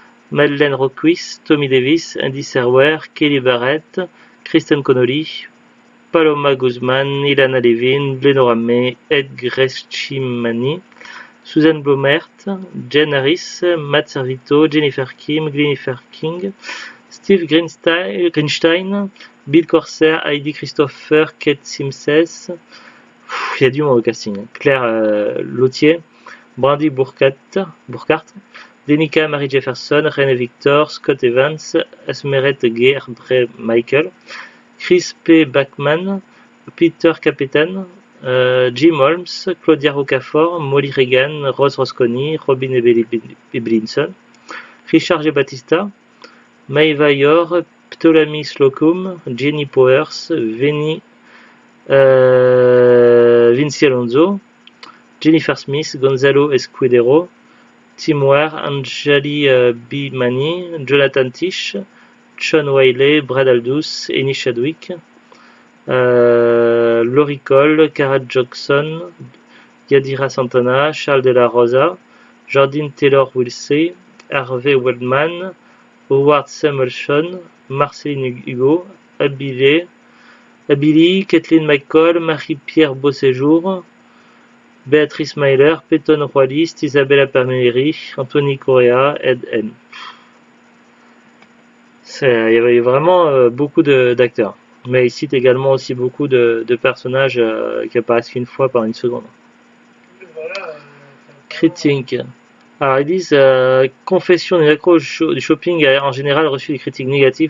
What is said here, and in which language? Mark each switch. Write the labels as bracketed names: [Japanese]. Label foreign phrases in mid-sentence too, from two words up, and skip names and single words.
[French] Madeleine Roquis, Tommy Davis, Andy Serwer, Kelly Barrett, Kristen Connolly, Paloma Guzman, Ilana Levin, Lenora May, Ed Grescimani, Susan Blomert, Jen Harris, Matt Servito, Jennifer Kim, Jennifer King, Steve Greenstein, Bill Corsair, Heidi Christopher, Kate Simses, il y a du monde au casting, Claire Lautier, Brandy Burkhardt, Denica Marie Jefferson, René Victor, Scott Evans, Esmeret Gerdre Michael, Chris P. Bachman, Peter Capetan, Jim Holmes, Claudia Rocafort, Molly Reagan, Rose Rosconi, Robin Eblinson, Richard G. Batista, Maeva Yor, Ptolemy Slocum, Jenny Powers, Vinci Alonso, Jennifer Smith, Gonzalo Escudero, Tim Ware, Anjali Bimani, Jonathan Tish, Sean Wiley, Brad Aldous, Amy Chadwick, Laurie Cole, Cara Jackson, Yadira Santana, Charles de la Rosa, Jordine Taylor-Wilsey, Harvey Waldman, Howard Samuelson, Marceline Hugo, Abili, Kathleen McCall, Marie-Pierre Beauséjour, Béatrice Myler, Peyton Royaliste, Isabella Palmieri, Anthony Correa, Ed N. Il y avait vraiment beaucoup d'acteurs. Mais il cite également aussi beaucoup de personnages qui apparaissent qu'une fois par une seconde. Critique. Alors ils disent Confession des accros du shopping a en général reçu des critiques négatives.